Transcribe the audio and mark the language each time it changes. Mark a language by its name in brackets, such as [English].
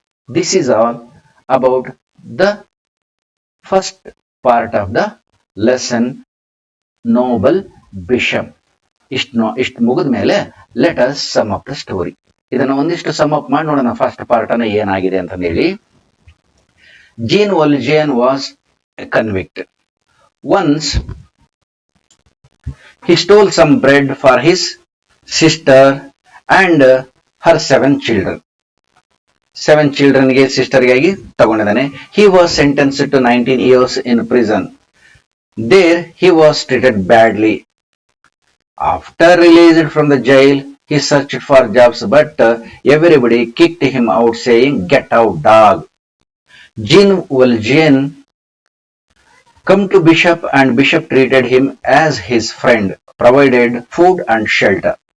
[English] This is all about the first part of the lesson noble bishop. [Kannada] ಇಷ್ಟು ಮುಗಿದ ಮೇಲೆ [English] Let us sum up the story. [Kannada] ಇದನ್ನ ಒಂದಿಷ್ಟು some up ಮಾಡಿ ನೋಡೋಣ ಫಸ್ಟ್ ಪಾರ್ಟ್ ಅನ್ನ ಏನಾಗಿದೆ ಅಂತ ಹೇಳಿ. [English] Jean Valjean was a convict. Once he stole some bread for his sister and her 7 children. [Kannada] 7 children ಗೆ ಸಿಸ್ಟರ್ ಗಾಗಿ ತಗೊಂಡಿದ್ದಾನೆ. [English] He was sentenced to 19 years in prison. There he was treated badly. After released from the jail, he searched for jobs, but everybody kicked him out saying, "Get out, dog." Jean Valjean come to Bishop, and Bishop treated him as his friend, provided food and shelter.